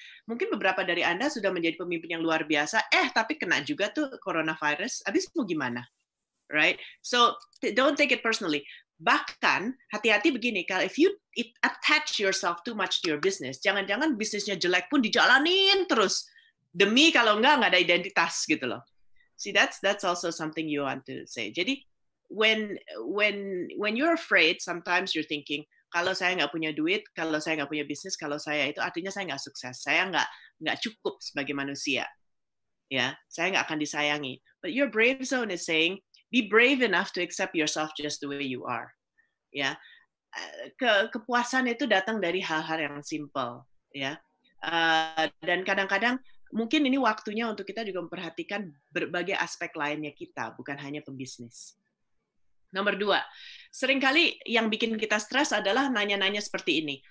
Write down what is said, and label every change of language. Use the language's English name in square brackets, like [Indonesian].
[Indonesian] Mungkin beberapa dari Anda sudah menjadi pemimpin yang luar biasa, tapi kena juga tuh coronavirus, habis mau gimana? [English] Right? So, don't take it personally. [Indonesian] Bahkan, hati-hati begini, kalau [English] if you attach yourself too much to your business, [Indonesian] jangan-jangan bisnisnya jelek pun dijalanin terus. Demi kalau nggak ada identitas gitu loh. [English] See, that's also something you want to say. [Indonesian] Jadi, [English] when you're afraid, sometimes you're thinking, [Indonesian] kalau saya nggak punya duit, kalau saya nggak punya bisnis, kalau saya itu artinya saya nggak sukses, saya nggak cukup sebagai manusia, ya, saya nggak akan disayangi. [English] But your brave zone is saying, be brave enough to accept yourself just the way you are, ya. [Indonesian] Kepuasan itu datang dari hal-hal yang simple, ya. Dan kadang-kadang mungkin ini waktunya untuk kita juga memperhatikan berbagai aspek lainnya kita, bukan hanya pembisnis. Nomor 2, seringkali yang bikin kita stres adalah nanya-nanya seperti ini.